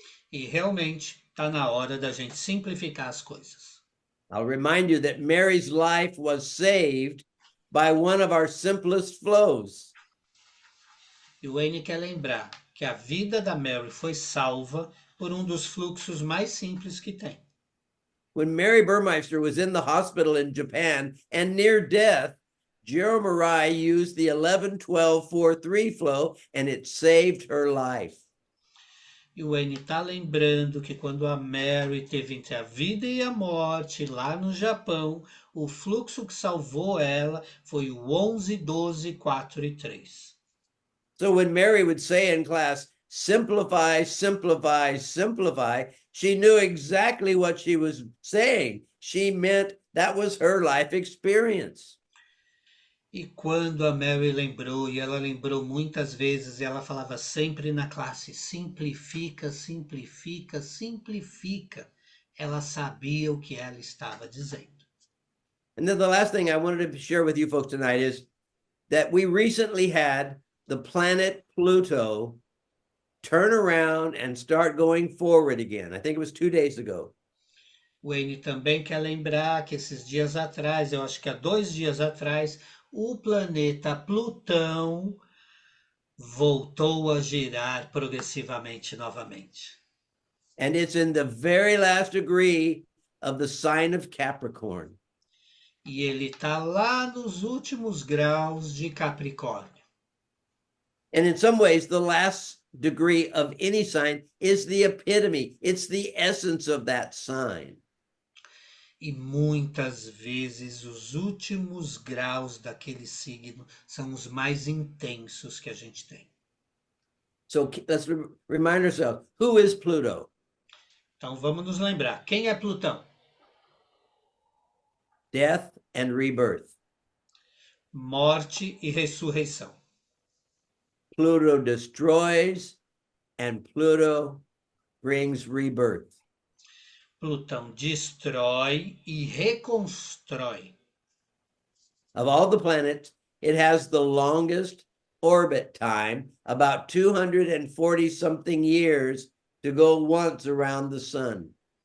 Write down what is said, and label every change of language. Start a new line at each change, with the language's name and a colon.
Portuguese: E realmente está na hora da gente simplificar as coisas.
English: I'll remind you that Mary's life was saved by one of our simplest flows.
Portuguese: E o Wayne quer lembrar que a vida da Mary foi salva por um dos fluxos mais simples que tem.
English: When Mary Burmeister was in the hospital in Japan and near death, Jiro Marai used the 11-12-4-3 flow and it saved her life.
Portuguese: E o Wayne está lembrando que quando a Mary teve entre a vida e a morte lá no Japão, o fluxo que salvou ela foi o 11-12-4-3.
English: So when Mary would say in class, simplify, simplify, simplify, she knew exactly what she was saying. She meant that was her life experience.
Portuguese: E quando a Mary lembrou, e ela lembrou muitas vezes, e ela falava sempre na classe, simplifica, simplifica, simplifica. Ela sabia o que ela estava dizendo.
English: And then the last thing I wanted to share with you folks tonight is that we recently had the planet Pluto turn around and start going forward again. I think it was 2 days ago.
Portuguese: Wayne também quer lembrar que esses dias atrás, eu acho que há 2 dias atrás, o planeta Plutão voltou a girar progressivamente novamente.
English: And it's in the very last degree of the sign of Capricorn.
Portuguese: E ele está lá nos últimos graus de Capricórnio.
English: And in some ways, the last degree of any sign is the epitome. It's the essence of that sign.
Portuguese: E muitas vezes os últimos graus daquele signo são os mais intensos que a gente tem.
English: So let's remind ourselves, who is Pluto?
Portuguese: Então vamos nos lembrar, quem é Plutão?
English: Death and rebirth.
Portuguese: Morte e ressurreição.
English: Pluto destroys and Pluto brings rebirth.
Portuguese: Plutão destrói e reconstrói.
English: Of all the planets, it has the longest orbit time, about 240 something years to go once around the sun.